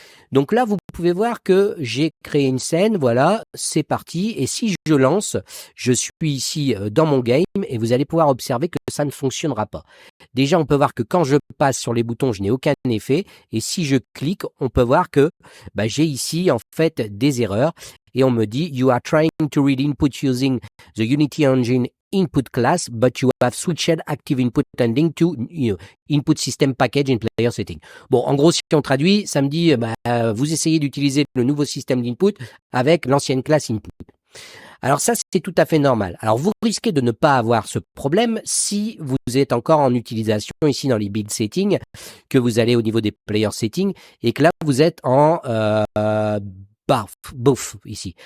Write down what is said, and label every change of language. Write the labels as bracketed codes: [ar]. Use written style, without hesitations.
[fr] Donc là, vous pouvez voir que j'ai créé une scène, voilà, c'est parti. Et si je lance, je suis ici dans mon game et vous allez pouvoir observer que ça ne fonctionnera pas. Déjà, on peut voir que quand je passe sur les boutons, je n'ai aucun effet. Et si je clique, on peut voir que j'ai ici en fait des erreurs. Et on me dit, [en] you are trying to read input using the Unity Engine input class, but you have switched active input ending to input system package in player setting. [fr] Bon, en gros, si on traduit, ça me dit, vous essayez d'utiliser le nouveau système d'input avec l'ancienne classe input. Alors ça, c'est tout à fait normal. Alors vous risquez de ne pas avoir ce problème si vous êtes encore en utilisation ici dans les build settings, que vous allez au niveau des player settings et que là, vous êtes en both ici.